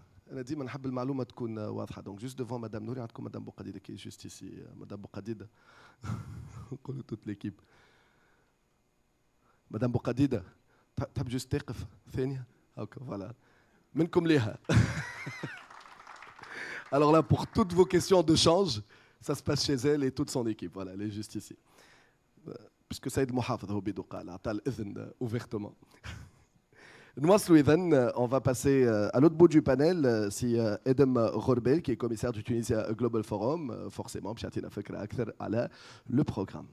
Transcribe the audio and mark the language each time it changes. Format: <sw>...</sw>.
<ar>أنا ديما نحب المعلومة تكون واضحة.</ar> <fr>Donc juste devant Madame Nouri, عندكم Madame Boukadid qui est juste ici. Madame Boukadid. نقولوا toute l'équipe.</fr> <ar>Madame Boukadid, تحب juste تقف ثانية.</ar> <fr>Ok, voilà.</fr> <ar>منكم ليها.</ar> <fr>Alors là, pour toutes vos questions de change, ça se passe chez elle et toute son équipe. Voilà, elle est juste ici.</fr> <ar>Puisque Saïd Mohamed هو بيدو قال عطى الإذن ouvertement.</ar> <fr>On va passer à l'autre bout du panel. C'est Edem Ghorbel, qui est commissaire du Tunisia Global Forum.</fr> <ar>Forcément, بشاتينا فكرة أكثر على le programme.</ar>